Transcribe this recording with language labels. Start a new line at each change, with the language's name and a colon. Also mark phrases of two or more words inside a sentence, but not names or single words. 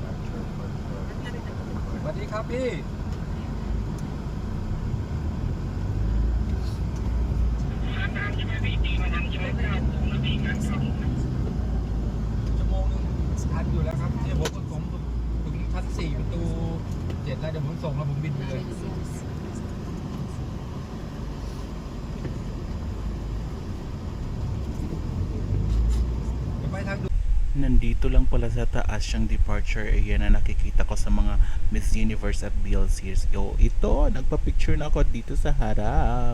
Thai: สวัสดีครับพี่ชั่วโมงนึงทันอยู่แล้วครับเนี่ยผมถึงชั้น4ประตู7แล้วเดี๋ยวผมส่งแล้วผมบินไปเลย
Filipino: Nandito lang pala sa taas yung
English: departure area
Filipino: na nakikita ko sa mga Miss Universe at BL series. Ito, nagpa-picture na ako dito sa harap.